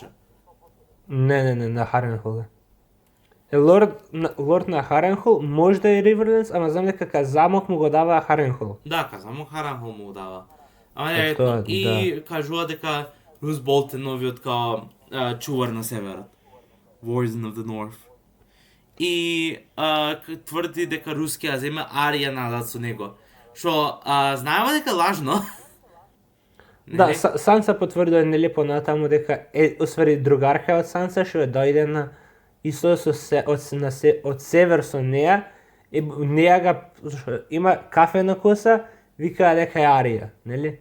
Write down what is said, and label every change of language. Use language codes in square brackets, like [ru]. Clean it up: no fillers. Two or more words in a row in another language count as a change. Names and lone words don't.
[mk] Не, на Харенхол. Лорд на Харенхол може да е Риверленс, ама знам дека ка замок му го дава Харенхол. Да, само Харенхол му го дава. Ама Е, не, тоа, и кажува дека Рус Болт е новиот као чувар на северот. [en] Warden of the North. [mk] И тврди дека Рус ќе ја земе Арија назад со него. Што знаеме дека лажно. Да, Нели? Санса потврдува нели понатаму дека е усвари другарка од Санса што дојде на исто од север со неа и неа га има кафе на коса, вика дека е Арија, нели?